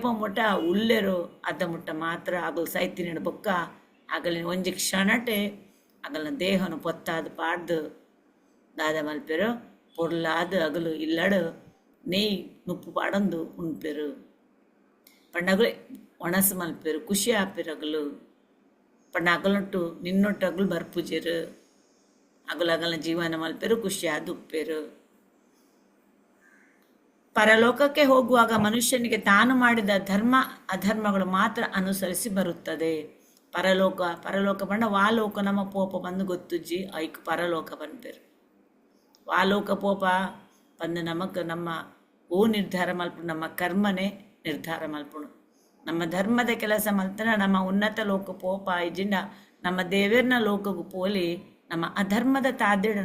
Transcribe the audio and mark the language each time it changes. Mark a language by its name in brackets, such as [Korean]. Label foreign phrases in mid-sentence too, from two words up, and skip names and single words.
[Tulu] ಮುಟ್ಟ ಉಲ್ಲೆರು ಅದ ಮುಟ್ಟ ಮಾತ್ರ ಅಗಲು ಸೈತಿನ ಬೊಕ್ಕ ಅಗಲಿನ ಒಂಜಿ ಕ್ಷಣಟೆ ಅಗಲಿನ ದೇಹನು ಪೊತ್ತಾದ ಪಾಡ್ದು ದಾದ ಮಲ್ಪೆರು ಪೊರ್ಲಾದ ಅಗಲು ಇಲ್ಲಡು ನೆಯ್ ನುಪ್ಪು ಪಾಡೊಂದು ಉಣ್ಪೆರು ಪಂಡಗಲು ಒಣಸು ಮಲ್ಪೆರು ಖುಷಿ ಆಪೆರು ಅಗಲು ಪಂಡ ಅಗಲೊಟ್ಟು ನಿನ್ನೊಟ್ಟು ಅಗಲು ಬರ್ಪುಜೆರು ಅಗಲು ಅಗಲ ಜೀವನ ಮಲ್ಪೆರು ಖುಷಿಯಾದ ಉಪ್ಪೆರು. [Kannada] ಪರಲೋಕಕ್ಕೆ ಹೋಗುವಾಗ ಮನುಷ್ಯನಿಗೆ ತಾನು ಮಾಡಿದ ಧರ್ಮ ಅಧರ್ಮಗಳು ಮಾತ್ರ ಅನುಸರಿಸಿ ಬರುತ್ತದೆ. [Tulu] ಪರಲೋಕ ಬಂಡ ವಾಲೋಕ ನಮ್ಮ ಪೋಪ ಬಂದು ಗೊತ್ತುಜ್ಜಿ ಐಕ್ ಪರಲೋಕ ಬಂದ್ಪೆರು. ವಾಲೋಕ ಪೋಪ ಬಂದು ನಮಕ್ ನಮ್ಮ ಓ ನಿರ್ಧಾರ ಮಲ್ಪುಣು, ನಮ್ಮ ಕರ್ಮನೆ ನಿರ್ಧಾರ ಮಲ್ಪುಣು. ನಮ್ಮ ಧರ್ಮದ ಕೆಲಸ ಮಲ್ತನ ನಮ್ಮ ಉನ್ನತ ಲೋಕ ಪೋಪ ಇಜಿಂಡ ನಮ್ಮ ದೇವರ್ನ ಲೋಕಗೂ ಪೋಲಿ ನಮ್ಮ ಅಧರ್ಮದ ತಾದಿಡ